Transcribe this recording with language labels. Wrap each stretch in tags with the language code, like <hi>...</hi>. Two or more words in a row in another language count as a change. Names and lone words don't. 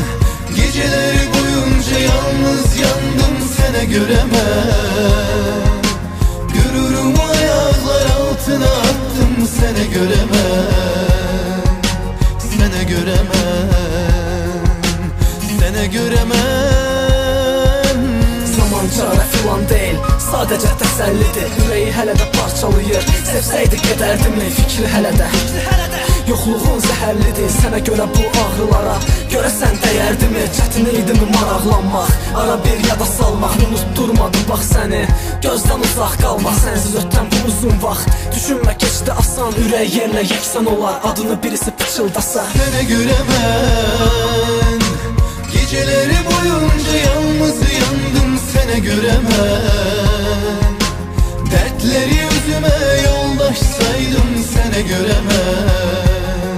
<tr>Geceleri boyunca yalnız yandım, sene göremem. Gururumu ayaklar altına attım, sene göremem. Sene göremem. Sene göremem.</tr> <az>Zaman çarə filan deyil, sadəcə təsəllidir. Ürəyi hələ də parçalayır, sevsəydi gedərdimi fikri hələ də. Yoxluğun zəhərlidir, sənə görə bu ağrılara. Görəsən dəyərdimi, çətin idimi maraqlanmaq. Ara bir yada salmaq, unutturmadım bax səni. Gözdən uzaq qalmaq, sənsiz ötən bu uzun vaxt. Düşünmə keçdi asan, ürək yerlə yeksan olar. Adını birisi pıçıldasa.</az> <tr>Sene göremem. Geceleri boyunca yalnız yandım, sene göremem. Dertleri yüzüme yoldaş saydım, sene göremem.</tr>